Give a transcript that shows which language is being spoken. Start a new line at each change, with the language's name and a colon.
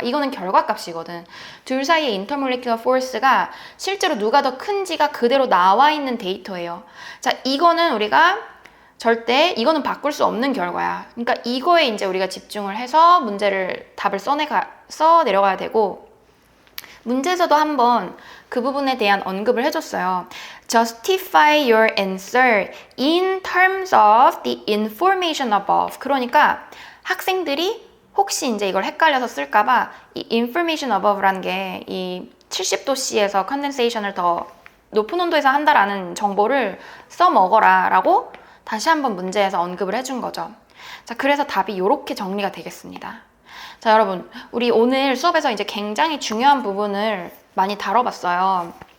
Korean: 이거는 결과값이거든. 둘 사이의 인터몰레큘러 포스가 실제로 누가 더 큰지가 그대로 나와 있는 데이터예요. 자, 이거는 우리가 절대 이거는 바꿀 수 없는 결과야. 그러니까 이거에 이제 우리가 집중을 해서 문제를 답을 써 내려가야 되고, 문제에서도 한번 그 부분에 대한 언급을 해줬어요.
English: Justify your answer in terms of the information above.
Korean: 그러니까 학생들이 혹시 이제 이걸 헷갈려서 쓸까봐 이
English: information above
Korean: 라는 게 이 70도씨에서 컨덴세이션을 더 높은 온도에서 한다라는 정보를 써먹어라 라고 다시 한번 문제에서 언급을 해준 거죠. 자, 그래서 답이 이렇게 정리가 되겠습니다. 자, 여러분, 우리 오늘 수업에서 이제 굉장히 중요한 부분을 많이 다뤄봤어요.